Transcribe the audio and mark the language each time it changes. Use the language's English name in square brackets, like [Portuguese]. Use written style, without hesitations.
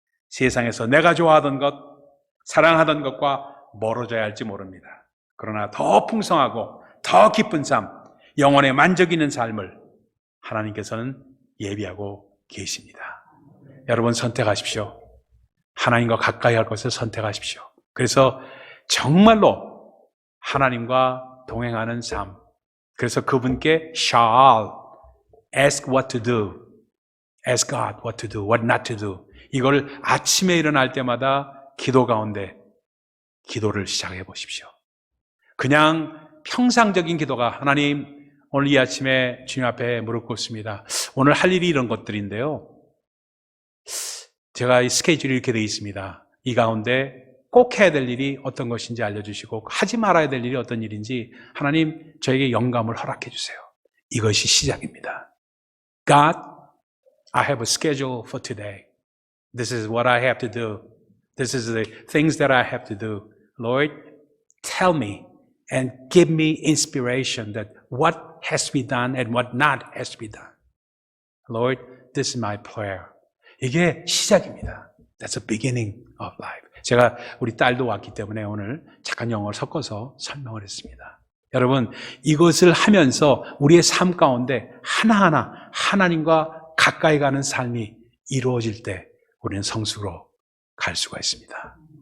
[Korean] 세상에서 내가 좋아하던 것, 사랑하던 것과 멀어져야 할지 모릅니다. 그러나 더 풍성하고 더 기쁜 삶, 영혼의 만족 있는 삶을 하나님께서는 예비하고 계십니다. 여러분 선택하십시오. 하나님과 가까이 할 것을 선택하십시오. 그래서 정말로 하나님과 동행하는 삶, 그래서 그분께 [English] shall ask what to do, ask God what to do, what not to do. [Korean] 이걸 아침에 일어날 때마다 기도 가운데 기도를 시작해 보십시오. 그냥 평상적인 기도가 하나님 오늘 이 아침에 주님 앞에 무릎 꿇습니다. 오늘 할 일이 이런 것들인데요. 제가 이 스케줄이 이렇게 되어 있습니다. 이 가운데 꼭 해야 될 일이 어떤 것인지 알려주시고 하지 말아야 될 일이 어떤 일인지 하나님 저에게 영감을 허락해 주세요. 이것이 시작입니다. [English] God, I have a schedule for today. This is what I have to do. This is the things that I have to do. Lord, tell me and give me inspiration that what has to be done and what not has to be done. Lord, this is my prayer. [Korean] 이게 시작입니다. [English] That's the beginning of life. [Korean] 제가 우리 딸도 왔기 때문에 오늘 잠깐 영어를 섞어서 설명을 했습니다. 여러분, 이것을 하면서 우리의 삶 가운데 하나하나 하나님과 가까이 가는 삶이 이루어질 때 우리는 성숙으로 갈 수가 있습니다.